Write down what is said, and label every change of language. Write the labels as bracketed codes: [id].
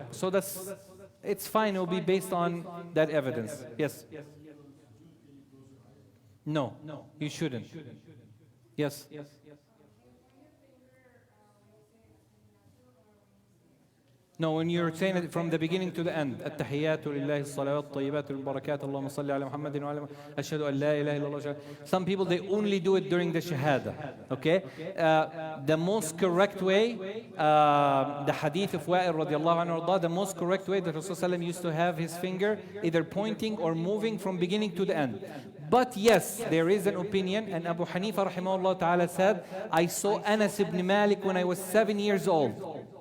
[en] So it's fine. It will be based on that evidence. Yes? No, you shouldn't. Yes? No, when you're saying it from the beginning to the end. [ar] التحيات لله الصلوات الطيبات البركات اللهم صل على محمد وعلى أشهد أن لا إله إلا الله. [en] Some people, they only do it during the shahada. Okay? The most correct way, the hadith of Wa'il radiallahu anhu, the most correct way that Rasulullah used to have his finger either pointing or moving from beginning to the end. But yes, there is an opinion, and Abu Hanifa rahimahullah ta'ala said, I saw Anas ibn Malik when I was 7 years old.